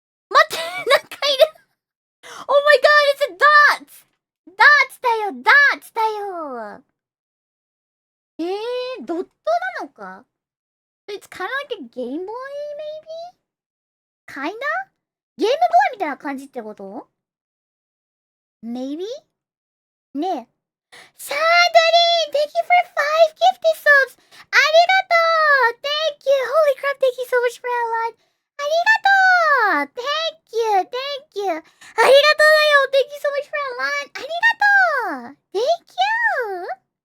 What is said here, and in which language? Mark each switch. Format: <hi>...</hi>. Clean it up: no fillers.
<ja>待って、なんかいる。</ja> <en>Oh my god, it's a dots!</en> <ja>Dots だよ。ドットなのか？</ja> <en>It's kind of like a Game Boy, maybe? Kinda?</en> <ja>ゲームボーイみたいな感じってこと？</ja> <en>Maybe? ねえ。シャードリー Thank you for 5 gifted subs!</en> <ja>ありがとう</ja> <en>Thank you! Holy crap, thank you so much for that line!</en> <ja>ありがとう</ja> <en>Thank you!</en> <ja>ありがとうだよ</ja> <en>Thank you so much for that line!</en> <ja>ありがとう</ja> <en>Thank you!</en>